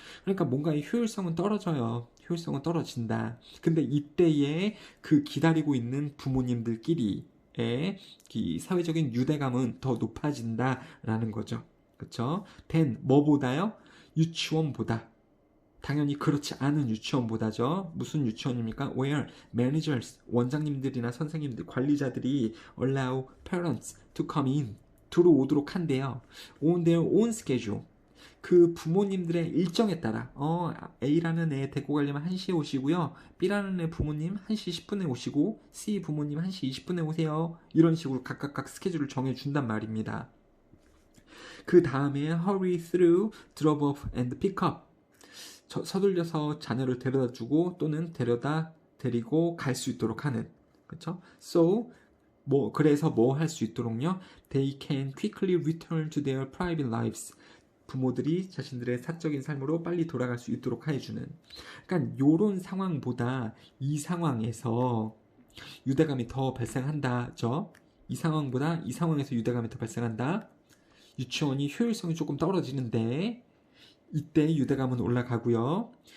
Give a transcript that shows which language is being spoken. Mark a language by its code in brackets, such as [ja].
[ko] 그러니까 뭔가 이 효율성은 떨어져요. 효율성은 떨어진다. 근데 이때에 그 기다리고 있는 부모님들끼리의 이 사회적인 유대감은 더 높아진다라는 거죠. 그렇죠? 뭐보다요? 유치원보다. 당연히 그렇지 않은 유치원보다죠. 무슨 유치원입니까? [en] Where managers, [ko] 원장님들이나 선생님들, 관리자들이 [en] allow parents to come in, [ko] 들어오도록 한대요. [en] On their own schedule. [ko] 그 부모님들의 일정에 따라 A라는 애 데리고 가려면 1시에 오시고요. B라는 애 부모님 1시 10분에 오시고 C 부모님 1시 20분에 오세요. 이런 식으로 각각 스케줄을 정해준단 말입니다. 그 다음에 [en] hurry through, drop off and pick up. [ko] 서둘려서 자녀를 데려다주고 또는 데리고 갈 수 있도록 하는. 그렇죠? So 그래서 뭐 할 수 있도록요? [en] They can quickly return to their private lives. [ko] 부모들이 자신들의 사적인 삶으로 빨리 돌아갈 수 있도록 해주는. 그러니까 요런 상황보다 이 상황에서 유대감이 더 발생한다죠. 이 상황에서 유대감이 더 발생한다. 유치원이 효율성이 조금 떨어지는데 이때 유대감은 올라가고요.